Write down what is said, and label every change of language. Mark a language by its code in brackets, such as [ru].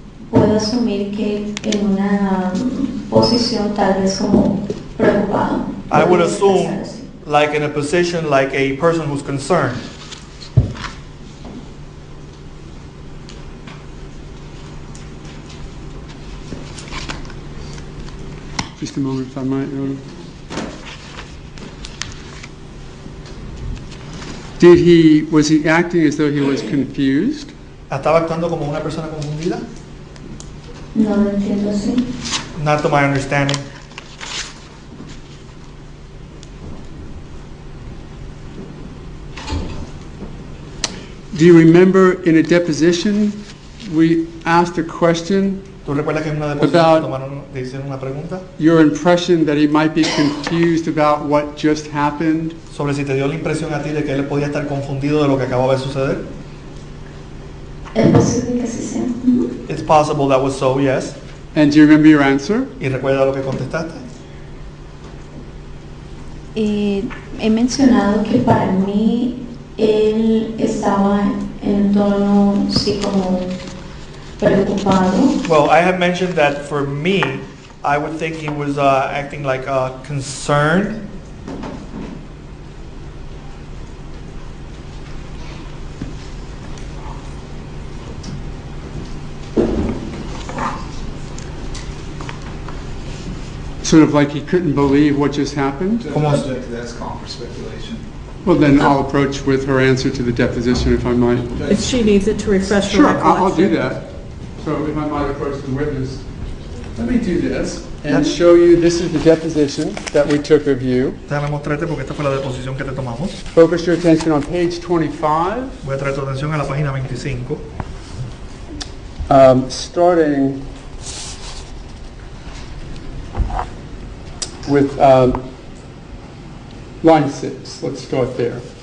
[es] Puedo asumir que en una posición tal vez como preocupado. [en] I would [es] Podría [en] assume, [es] expresar así. [en] like in a position like a person who's concerned. Just a moment, if I might, Your Honor. Was he acting as though he was confused? [es] ¿Estaba actuando como una persona confundida? No lo entiendo así. [en] Not to my understanding. Do you remember in a deposition we asked a question [es] ¿Tú recuerdas que en una deposición te hicieron una pregunta? [en] Your impression that he might be confused about what just happened? [es] Sobre si te dio la impresión a ti de que él podía estar confundido de lo que acababa de suceder. Es posible que sí sea. [en] It's possible that was so, yes. And do you remember your answer? [es] ¿Y recuerda lo que contestaste? He mencionado que para mí él estaba en tono sí como preocupado. [en] Well, I have mentioned that for me, I would think he was acting like concerned. Sort of like he couldn't believe what just happened? That's called for speculation. Well, then I'll approach with her answer to the deposition, if I might. If she needs it to refresh her Sure, recollection. I'll do that. So if I might approach the witness, let me do this and show you, this is the deposition that we took of you. [es] Déjame mostrarte porque esta fue la deposición que te tomamos. [en] Focus your attention on page 25. [es] Voy a traer tu atención a la página 25. [en] Starting with line 6. Let's start there.